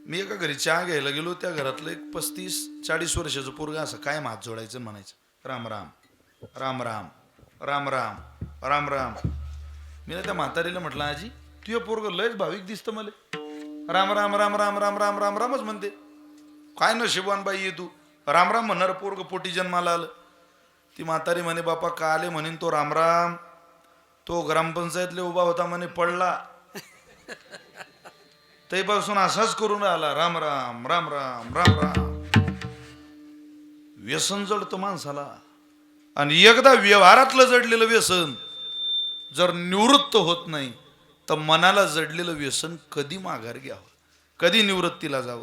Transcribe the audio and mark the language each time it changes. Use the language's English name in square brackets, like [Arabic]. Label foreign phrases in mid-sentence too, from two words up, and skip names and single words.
[Marathi] मी एका घरी चहा घ्यायला गेलो, त्या घरातलं एक 35-40 वर्षाचं पोरगा असं काय हात जोडायचं आणि म्हणायचं राम राम राम राम राम राम राम राम. मी ना त्या म्हातारीला म्हटलं, आजी तुझं पोरगं लयच भाविक दिसतं मला, राम राम राम राम राम राम राम रामच म्हणते. काय नशिबवान बाई आहे तू, राम राम म्हणणार पोरग पोटी जन्माला आलं. ती म्हातारी म्हणे, बापा का आले म्हणेन तो राम राम, तो ग्रामपंचायतले उभा होता म्हणे पडला, तेपासून असाच करून राहिला राम राम राम राम राम राम. व्यसन जडतं माणसाला, आणि एकदा व्यवहारातलं जडलेलं व्यसन जर निवृत्त होत नाही तर मनाला जडलेलं व्यसन कधी माघार घ्यावं, कधी निवृत्तीला जावं.